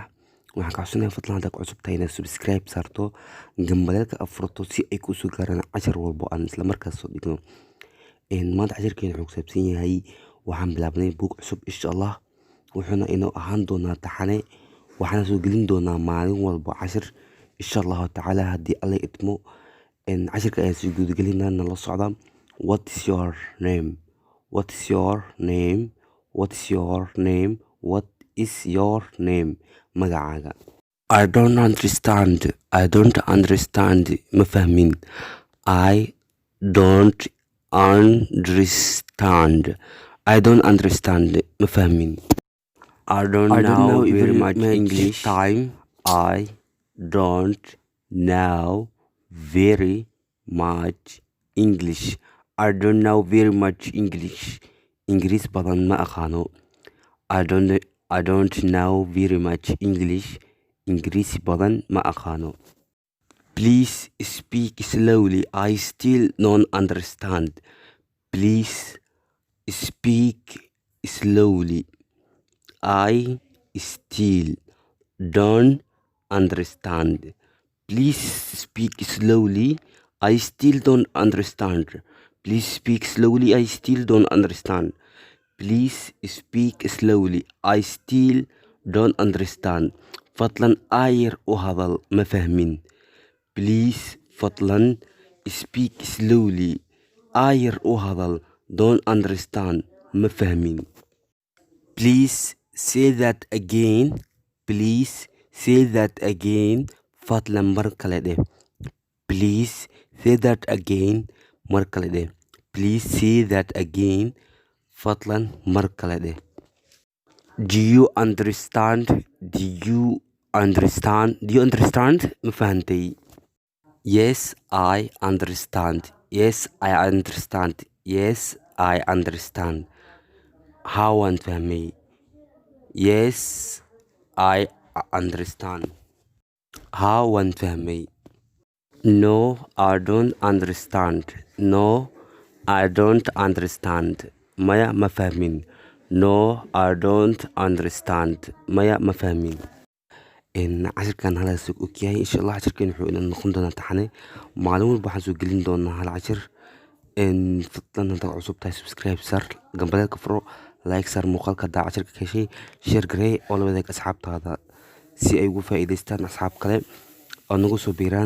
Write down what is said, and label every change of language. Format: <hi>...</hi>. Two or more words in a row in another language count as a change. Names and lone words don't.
<so>waxaan ka codsanaya fadlan haddaad ku cusub tahay inaad subscribe saarto gambaleelka furto si ay kuu soo gaaraan cashar walbo aan isla markaas soo dhigno. maanta cashirkeena wuxuu ku saabsan yahay waxaan bilaabnay buug cusub</so> <ar>إن شاء الله,</ar> <so>wuxuuna inoo ahaan doonaa taxane. waxaana soo gelin doonaa maalin walbo cashir</so> <ar>إن شاء الله تعالى</ar> <so>haddii alla idmo. cashirka ayaan soo gudagelinaa, nala socda.</so> <en>what is your name? what is your name? what is your name? what is your name? magacaaga. I don't understand. I don't understand.</en> <so>ma fahmin.</so> <en>I don't understand. I don't understand.</en> <so>ma fahmin.</so> <en>I don't know very much English. Time. I don't know very much English. I don't know very much English.</en> <so>Ingiriis badan ma aqaano.</so> <en>I don't know very much English.</en> <so>Ingiriis badan ma aqaano.</so> <en>Please speak slowly. I still don't understand. Please speak slowly. I still don't understand. Please speak slowly. I still don't understand. Please speak slowly. I still don't understand. Please speak slowly. I still don't understand.</en> <so>fadlan aayar u hadal, ma fahmin.</so> <en>Please fadlan speak slowly.</en> <so>aayar u hadal,</so> <en>don't understand,</en> <so>ma fahmin.</so> <en>Please say that again. Please say that again.</en> <so>fadlan mar kale dheh.</so> <en>Please say that again.</en> <so>mar kale dheh.</so> <en>Please say that again.</en> <so>fadlan mar kale dheh.</so> <en>Do you understand? Do you understand? Do you understand?</en> <so>ma fahantay?</so> <en>Yes, I understand. Yes, I understand. Yes, I understand.</en> <so>How waan fahmay.</so> <en>Yes, I understand.</en> <so>How waan fahmay.</so> <en>No, I don't understand. No, I don't understand.</en> <so>maya ma fahmin.</so> <en>No, I don't understand.</en> <so>maya ma fahmin. cashirkan halaas ogyahay</so> <ar>إن شاء الله.</ar> <so>cashirkan wuxuu ina noqon doonaa taxane. maalin walba waxaan soo gelin doonaa hal cashir. fadlan haddaad cusub tahay subscribe sar, gambaleelka furo, like sar muuqaalka haddaa cashirka ka heshay, share garee oo la wadaag asxaabtaada si ay ugu faa'iidaystaan asxaab kale oo nagu soo biiraan.</so>